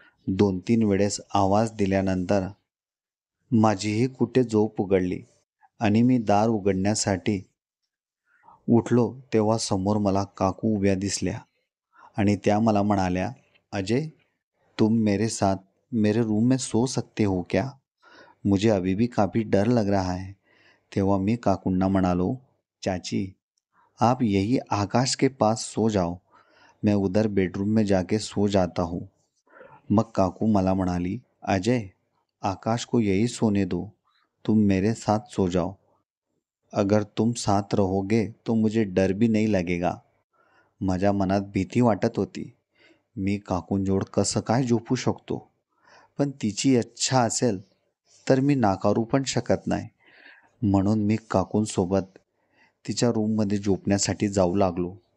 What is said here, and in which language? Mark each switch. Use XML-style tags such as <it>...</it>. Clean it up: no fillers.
<mr>2-3 वेळेस आवाज दिल्यानंतर माझीही कुठे झोप उघडली आणि मी दार उघडण्यासाठी उठलो तेव्हा समोर मला काकू उभ्या दिसल्या आणि त्या मला म्हणाल्या, "अजय,</mr> <hi>तुम मेरे साथ मेरे रूम में सो सकते हो क्या? मुझे अभी भी काफ़ी डर लग रहा है."</hi> <mr>तेव्हा मी काकूंना म्हणालो,</mr> <hi>"चाची, आप यही आकाश के पास सो जाओ, मैं उधर बेडरूम में जाके सो जाता हूँ."</hi> <mr>मग काकू मला म्हणाली,</mr> <hi>"अजय, आकाश को यही सोने दो, तुम मेरे साथ सो जाओ. अगर तुम साथ रहोगे तो मुझे डर भी नहीं लगेगा."</hi> <mr>माझ्या मनात भीती वाटत होती. मी काकूंजवळ कसं काय झोपू शकतो? पण तिची इच्छा असेल तर मी नाकारू पण शकत नाही. म्हणून मी काकूंसोबत तिच्या रूममध्ये झोपण्यासाठी जाऊ लागलो.</mr>